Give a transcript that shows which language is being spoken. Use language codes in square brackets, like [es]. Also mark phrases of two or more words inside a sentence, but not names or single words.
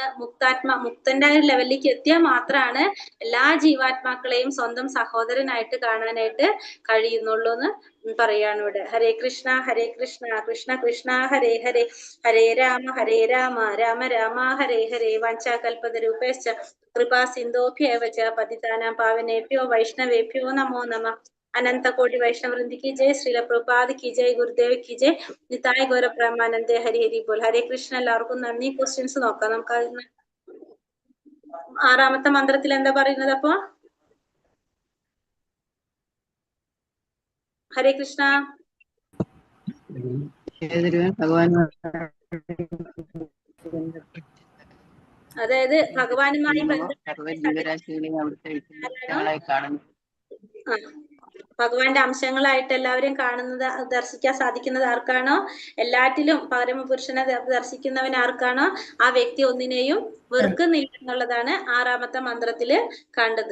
[ml] മുക്തന്റെ ലെവലിലേക്ക് എത്തിയാൽ മാത്രമാണ് എല്ലാ ജീവാത്മാക്കളെയും സ്വന്തം സഹോദരനായിട്ട് കാണാനായിട്ട് കഴിയുന്നുള്ളൂ എന്ന് പറയാണ് ഇവിടെ. [sa] ഹരേ കൃഷ്ണ കൃഷ്ണ കൃഷ്ണ ഹരേ ഹരേ, ഹരേ രാമ രാമ രാമ ഹരേ ഹരേ. വാഞ്ചാകൽപതരൂപേശ്ച കൃപാ സിന്ധോഭ്യേവ ച പതിതാനാം പാവനേഭ്യോ വൈഷ്ണവേഭ്യോ നമോ നമഃ. [hi] अनंत कोटि वैष्णव वृंद की जय, श्रील प्रभुपाद की जय, गुरुदेव की जय, निताय गौर ब्रह्मानंदे हरि हरि बोल. [ml] ഹരേ കൃഷ്ണ. എല്ലാവർക്കും നന്ദി. ക്വസ്റ്റ്യൻസ് നോക്കാം നമുക്ക്. ആറാമത്തെ മന്ത്രത്തിൽ എന്താ പറയുന്നത്? അപ്പൊ ഹരേ കൃഷ്ണ. അതായത് ഭഗവാനുമായി ഭഗവാന്റെ അംശങ്ങളായിട്ട് എല്ലാവരെയും കാണുന്നത്, ദർശിക്കാൻ സാധിക്കുന്നത് ആർക്കാണോ, എല്ലാറ്റിലും പരമപുരുഷനെ ദർശിക്കുന്നവൻ ആർക്കാണോ, ആ വ്യക്തി ഒന്നിനെയും വെറുക്കുന്നില്ല എന്നുള്ളതാണ് ആറാമത്തെ മന്ത്രത്തില് കണ്ടത്.